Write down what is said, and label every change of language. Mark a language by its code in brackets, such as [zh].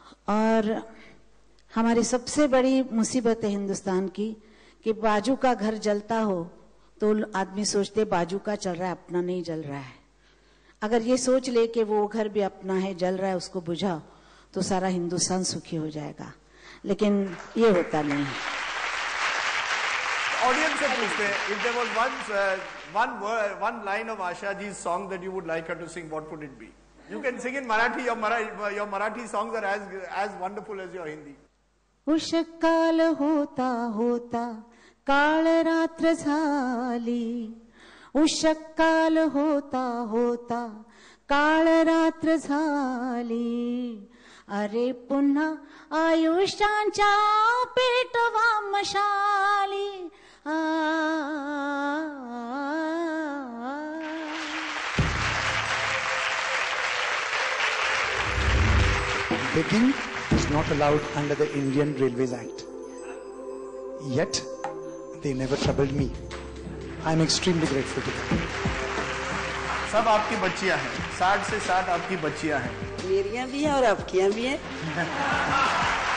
[hi] और हमारी सबसे बड़ी मुसीबत है हिंदुस्तान की कि बाजू का घर जलता हो तो आदमी सोचते बाजू का चल रहा है, अपना नहीं जल रहा है। अगर ये सोच ले कि वो घर भी अपना है, जल रहा है, उसको बुझाओ, तो सारा हिंदुस्तान सुखी हो जाएगा, लेकिन ये होता नहीं है। ऑडियंस से पूछते हैं, [en] if there was one line of Asha ji's song that you would like her to sing, what would it be? You can sing in Marathi. Your Marathi songs are as wonderful as your Hindi. [mr] उषकाल होता होता काळ रात्र झाली, उषकाल होता होता काळ रात्र झाली, अरे पुन्हा आयुष्यांच्या पेटवा मशाली। [en] Begging is not allowed under the Indian Railways Act. Yet, they never troubled me. I am extremely grateful to them. [hi] सब आपकी बच्चियां हैं, 60 से 60 आपकी बच्चियां हैं। मेरियां भी हैं और आपकियां भी हैं।